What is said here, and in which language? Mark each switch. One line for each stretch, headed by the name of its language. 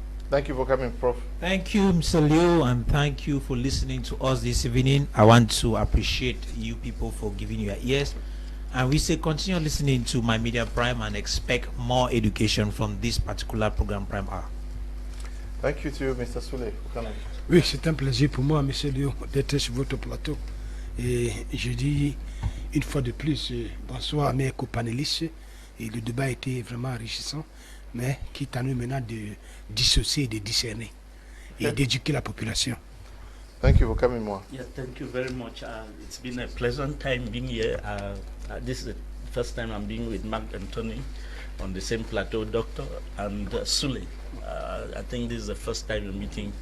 English: Thank you for coming, Prof. Thank you, Mr. Leo, and thank you for listening to us this evening. I want to appreciate you people for giving your ears. And we say continue listening to My Media Prime and expect more education from this particular program, Prime Hour. Thank you to Mr. Sule for coming.
French: Oui, c'est un plaisir pour moi, Monsieur Leo, d'être sur votre plateau. Et je dis une fois de plus, bonsoir à mes co-panélistes. Et le débat a été vraiment enrichissant, mais qui t'a nous maintenant de dissocier, de discerner et d'éduquer la population.
English: Thank you for coming, Moa. Yeah, thank you very much. It's been a pleasant time being here. This is the first time I'm being with Mark and Tony on the same plateau, Doctor, and Sule. I think this is the first time we're meeting.